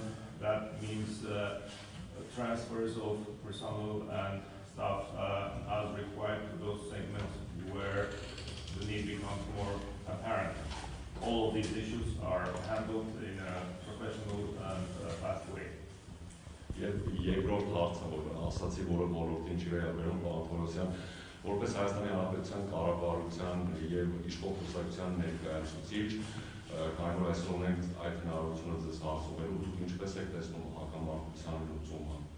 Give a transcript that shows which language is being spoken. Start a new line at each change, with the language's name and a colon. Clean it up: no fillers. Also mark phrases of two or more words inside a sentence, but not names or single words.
English: That means transfers of personnel and staff as required to those segments where the need becomes more apparent. All of these issues are handled in a professional and fast way.
Armenian: Երկրորդ հարցը, որ ասացի, որը ոլորտին չի վերաբերում, պարոն Թովմասյան, որպես Հայաստանի Հանրապետության կառավարության եւ իշխող կուսակցության ներկայացուցիչ, քանի որ այսօր ունենք այդ հնարավորությունը ձեզ հարցումելու, դուք ինչպես եք տեսնում հակամարտության լուծումը։